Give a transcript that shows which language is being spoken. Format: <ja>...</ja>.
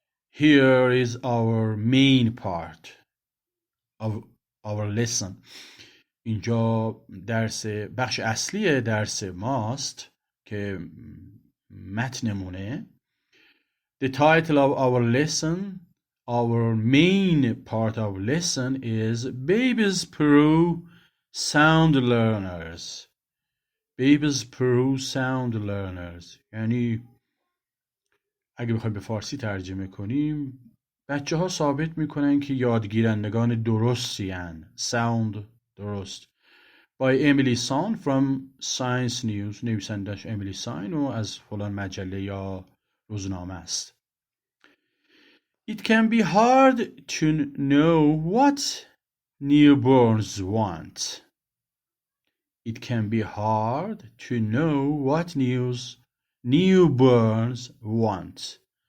<en>Here is our main part of our lesson.</en> <fa>اینجا بخش اصلی درس ماست که متنمونه.</fa> <en>The title of our lesson, our main part of lesson is Babies Peru Sound Learners. Babies Peru Sound Learners.</en> <fa>یعنی اگه بخوایم به فارسی ترجمه کنیم بچه ها ثابت میکنن که یادگیرندگان درستی هن.</fa> <en>Sound درست. By Emily Son from Science News.</en> <fa>نویسندش امیلی ساین و از فلان مجله یا روزنامه است.</fa> <en>It can be hard to know what newborns want. It can be hard to know what newborns want.</en>